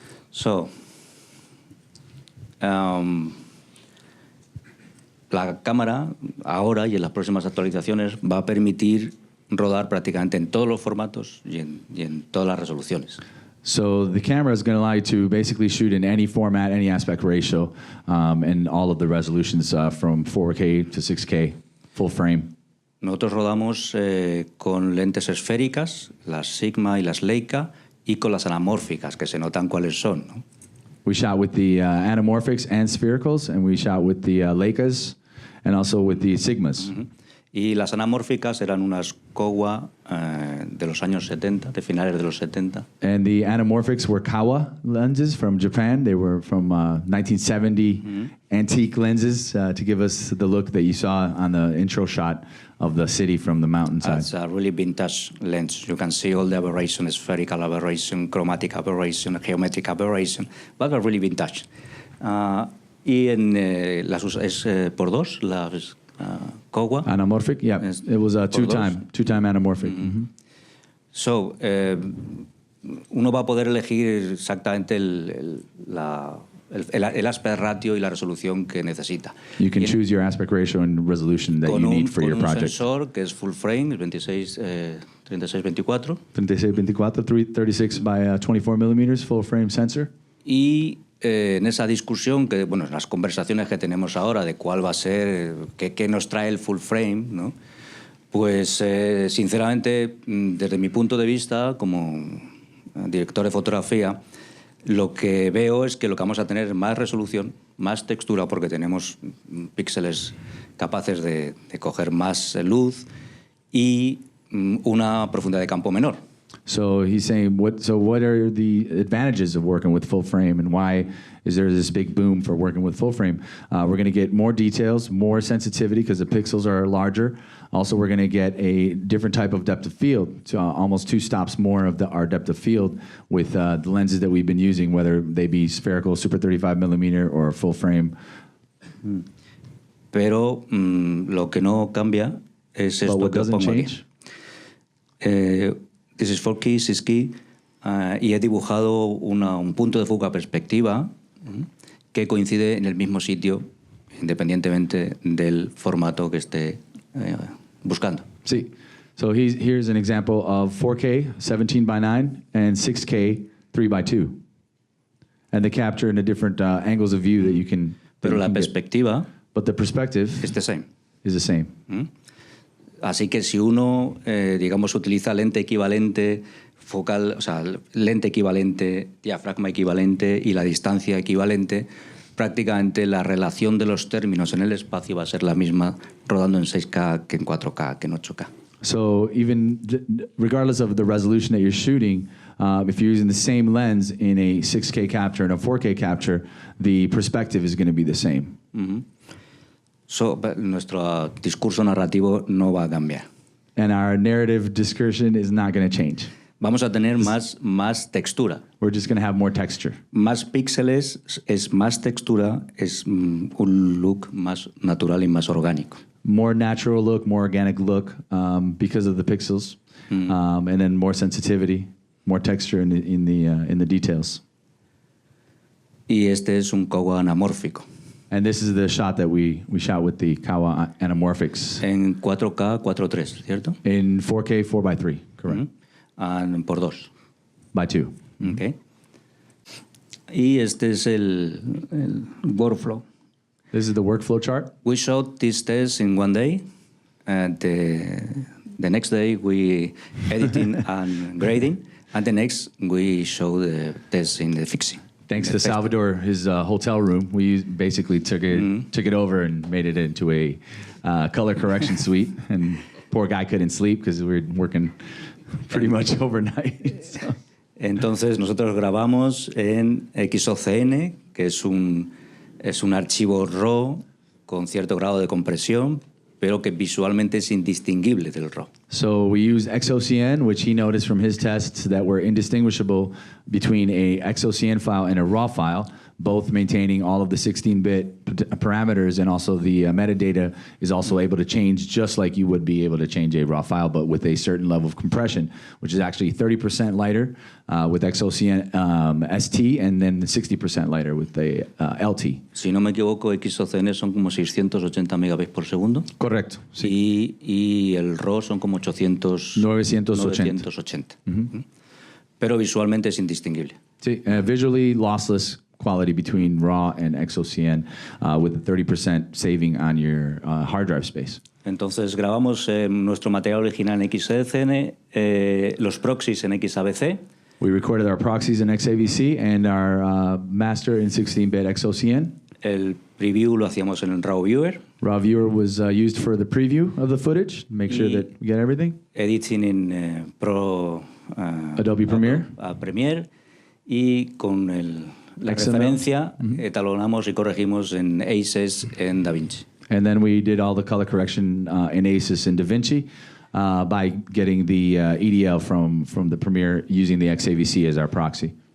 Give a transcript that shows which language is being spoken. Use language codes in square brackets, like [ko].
[es] So, la cámara ahora y en las próximas actualizaciones va a permitir rodar prácticamente en todos los formatos y en todas las resoluciones. [en] So the camera is going to allow you to basically shoot in any format, any aspect ratio, and all of the resolutions from 4K to 6K, full frame. [es] Nosotros rodamos con lentes esféricas, las Sigma y las Leica, y con las anamórficas, que se notan cuáles son, ¿no? [en] We shot with the anamorphics and sphericals, and we shot with the Leicas, and also with the Sigmas. [es] Y las anamórficas eran unas CUBA de los años 70, de finales de los 70. [en] And the anamorphics were CUBA lenses from Japan. They were from 1970 antique lenses to give us the look that you saw on the intro shot of the city from the mountainside. It's a really vintage lens. You can see all the aberration, spherical aberration, chromatic aberration, geometric aberration, but they're really vintage. [es] Y en las es por dos, las CUBA. [en] Anamorphic, yeah. It was a two-time anamorphic. [es] So, uno va a poder elegir exactamente el aspect ratio y la resolución que necesita. [en] You can choose your aspect ratio and resolution that you need for your project. [es] Con un sensor que es full frame, 36-24. [en] 36-24, 36 by 24 millimeters, full frame sensor. [es] Y en esa discusión, que bueno, en las conversaciones que tenemos ahora de cuál va a ser, qué nos trae el full frame, ¿no? Pues sinceramente, desde mi punto de vista, como director de fotografía, lo que veo es que lo que vamos a tener es más resolución, más textura, porque tenemos píxeles capaces de coger más luz y una profundidad de campo menor. [en] So he's saying, what are the advantages of working with full frame, and why is there this big boom for working with full frame? We're going to get more details, more sensitivity because the pixels are larger. Also, we're going to get a different type of depth of field, so almost 2 stops more of our depth of field with the lenses that we've been using, whether they be spherical, super 35 millimeter, or full frame. [es] Pero lo que no cambia es esto que pongo aquí. [en] This is 4K, 6K, [es] y he dibujado un punto de fuga perspectiva que coincide en el mismo sitio, independientemente del formato que esté buscando. [en] Sí. So here's an example of 4K, 17:9, and 6K, 3:2. And they capture in the different angles of view that you can. [es] Pero la perspectiva, [en] but the perspective is the same. Is the same. [es] Así que si uno, digamos, utiliza lente equivalente, focal, o sea, lente equivalente, diafragma equivalente y la distancia equivalente, prácticamente la relación de los términos en el espacio va a ser la misma rodando en 6K que en 4K, que en 8K. [en] So even regardless of the resolution that you're shooting, if you're using the same lens in a 6K capture and a 4K capture, the perspective is going to be the same. [es] So, nuestro discurso narrativo no va a cambiar. [en] And our narrative discussion is not going to change. [es] Vamos a tener más textura. [en] We're just going to have more texture. [es] Más píxeles es más textura, es un look más natural y más orgánico. [en] More natural look, more organic look because of the pixels, and then more sensitivity, more texture in the details. [es] Y este es un CUBA anamórfico. [en] And this is the shot that we shot with the CUBA anamorphics. [es] En 4K 4:3, ¿cierto? [en] In 4K 4:3, correct. [es] Por 2. [en] By 2. [es] Okay. Y este es el workflow. [en] This is the workflow chart. We shot this test in one day, and the next day we editing and grading, and the next we show the test in the fixing. Thanks to Salvador, his hotel room, we basically took it over and made it into a color correction suite. And poor guy couldn't sleep because we were working pretty much overnight. So. [es] Entonces nosotros grabamos en X-OCN, que es un archivo RAW con cierto grado de compresión, pero que visualmente es indistinguible del RAW. [en] So we use X-OCN, which he noticed from his tests that were indistinguishable between a X-OCN file and a RAW file, both maintaining all of the 16-bit parameters, and also the metadata is also able to change just like you would be able to change a RAW file, but with a certain level of compression, which is actually 30% lighter with X-OCN ST, and then 60% lighter with the LT. [es] Si no me equivoco, X-OCN son como 680 megabits por segundo. Correcto. Sí. Y el RAW son como 980. pero visualmente es indistinguible. [en] Sí, visually lossless quality between RAW and X-OCN with a 30% saving on your hard drive space. [es] Entonces grabamos nuestro material original en X-OCN, los proxies en XABC. [en] We recorded our proxies in XAVC and our master in 16-bit X-OCN. [es] El preview lo hacíamos en RAW Viewer. [en] RAW Viewer was used for the preview of the footage, make sure that we get everything. [es] Editing en Adobe Premiere. Premiere. Y con la referencia etalonamos y corregimos en ACES en DaVinci. [en] And then we did all the color correction in ACES and DaVinci by getting the EDL from the Premiere using the XAVC as our proxy.